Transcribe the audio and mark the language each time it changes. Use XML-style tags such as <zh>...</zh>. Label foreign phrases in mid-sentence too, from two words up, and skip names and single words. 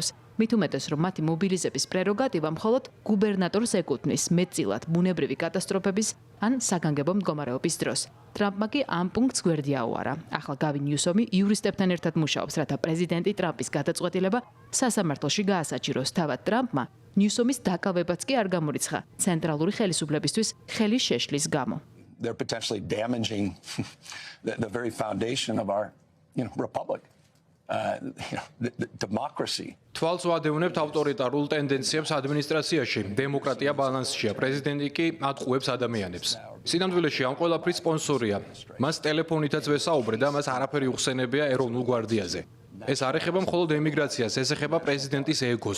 <ka>მით უმეტეს, რომ მათი მობილიზების პრეროგატივა მხოლოდ გუბერნატორს ეკუთვნის მეტწილად ბუნებრივი კატასტროფების ან საგანგებო მდგომარეობის დროს. ტრამპმა კი ამ პუნქტს გვერდი აუარა. ახლა გავინ ნიუსომი იურისტებთან ერთად მუშაობს, რათა პრეზიდენტი ტრამპის გადაწყვეტილება სასამართლოში გაასაჭიროს. თავად ტრამპმა ნიუსომის დაკავებაც კი არ გამორიცხა ცენტრალური ხელისუფლებისთვის ხელის შეშლის გამო.</ka> <en>They're potentially damaging the very foundation of our, republic, the democracy.</en> <ka>თვალს ვადევნებთ ავტორიტარულ ტენდენციებს ადმინისტრაციაში. დემოკრატია ბალანსშია, პრეზიდენტი კი ატყუებს ადამიანებს. სინამდვილეში ამ ყველაფრის სპონსორია. მას ტელეფონითაც ვესაუბრე და მას არაფერი უხსენებია ეროვნულ გვარდიაზე. ეს არ ეხება მხოლოდ ემიგრაციას, ეს ეხება პრეზიდენტის ეგოს.</ka>